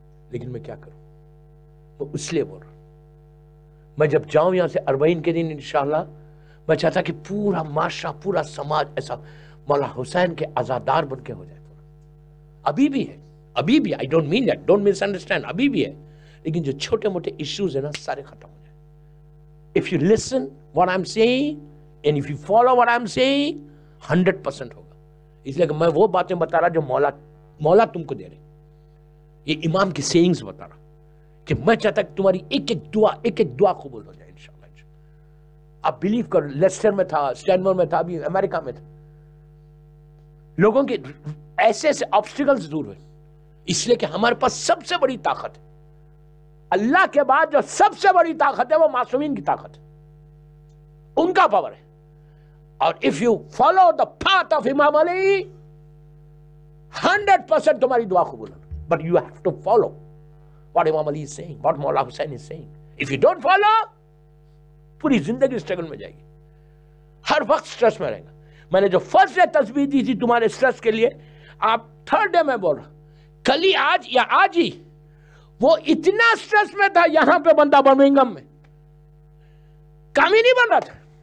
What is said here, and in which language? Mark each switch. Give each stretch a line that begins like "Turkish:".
Urdu: لیکن میں کیا کروں؟ وہ اس لیے بول رہا ہوں، میں جب جاؤں یہاں سے 40 کے دن انشاءاللہ، میں چاہتا کہ پورا معاشرہ، پورا سماج ایسا مولا حسین کے عزادار بن کے ہو جائے. ابھی بھی ہے، ابھی بھی،
English: I don't mean that, don't misunderstand،
Urdu: ابھی بھی ہے. لیکن جو چھوٹے موٹے ایشوز ہیں نا، سارے ختم ہو جائیں.
English: If you listen what I'm saying and if you follow what I'm saying, 100%
Urdu: ہوگا. اس لیے کہ میں وہ باتیں بتا رہا جو مولا تم کو دے رہے. یہ امام کی سیئنگز بتا رہا کہ میں چاہتا کہ تمہاری ایک ایک دعا قبول ہو جائے انشاءاللہ. آپ بلیو کرو، لیسٹر میں تھا، اسٹینمر میں تھا، ابھی امریکہ میں تھا، لوگوں کے ایسے ایسے آبسٹیکلز دور ہوئے. اس لیے کہ ہمارے پاس سب سے بڑی طاقت ہے، اللہ کے بعد جو سب سے بڑی طاقت ہے وہ معصومین کی طاقت ہے، ان کا پاور ہے.
English: اور if you follow the path of Imam Ali, 100%
Urdu: تمہاری دعا قبول ہے.
English: But you have to follow what Imam Ali is saying, what مولا Hussain is saying. If you don't follow،
Urdu: پوری زندگی اسٹرگل میں جائے گی، ہر وقت سٹریس میں رہے گا. میں نے جو فرسٹ ڈے تسبیح دی تھی تمہارے سٹریس کے لیے، آپ تھرڈ ڈے میں بول رہا، کل ہی، آج یا آج ہی، وہ اتنا سٹریس میں تھا، یہاں پہ بندہ برمنگم میں کام ہی نہیں بن رہا تھا.